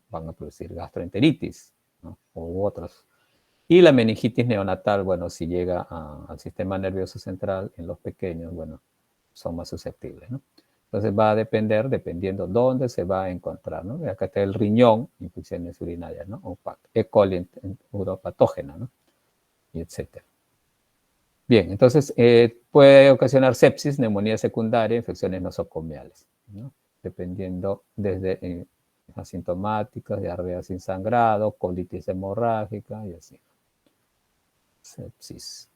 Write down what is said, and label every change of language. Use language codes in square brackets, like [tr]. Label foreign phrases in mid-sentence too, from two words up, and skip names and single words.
[es] Van a producir gastroenteritis, ¿no? U otros. Y la meningitis neonatal, bueno, si llega al sistema nervioso central en los pequeños, bueno, son más susceptibles, ¿no? Entonces va a depender, dependiendo dónde se va a encontrar, ¿no? Acá está el riñón, infecciones urinarias, ¿no? O E. coli uropatógena, ¿no? Y etcétera. Bien, entonces puede ocasionar sepsis, neumonía secundaria, infecciones nosocomiales, ¿no? Dependiendo desde asintomáticas, diarrea sin sangrado, colitis hemorrágica y así. Sepsis.